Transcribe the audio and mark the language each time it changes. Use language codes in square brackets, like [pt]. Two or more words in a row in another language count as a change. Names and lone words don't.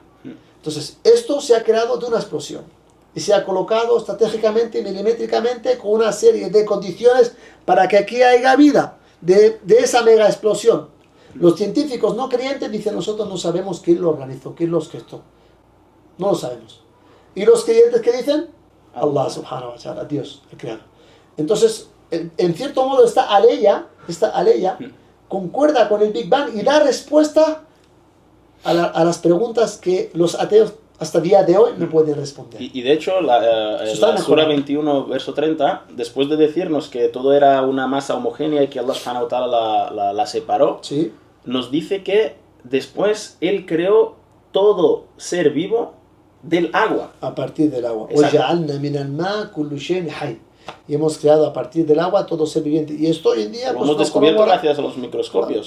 [es] Entonces, esto se ha creado de una explosión y se ha colocado estratégicamente y milimétricamente con una serie de condiciones para que aquí haya vida de esa mega explosión. Los científicos no creyentes dicen, nosotros no sabemos quién lo organizó, quién lo orquestó. No lo sabemos. Y los creyentes que dicen, [ar] الله سبحانه وتعالى, [es] Dios, el creador. Entonces, en cierto modo, esta aleya concuerda con el Big Bang y da respuesta a las preguntas que los ateos hasta día de hoy me pueden responder. Y de hecho, la Sura 21, verso 30, después de decirnos que todo era una masa homogénea y que [ar] الله سبحانه وتعالى [es] la separó, ¿Sí? nos dice que después Él creó todo ser vivo del agua. A partir del agua. Exacto. Y hemos creado a partir del agua todo ser viviente. Y esto hoy en día Lo hemos descubierto gracias a los microscopios.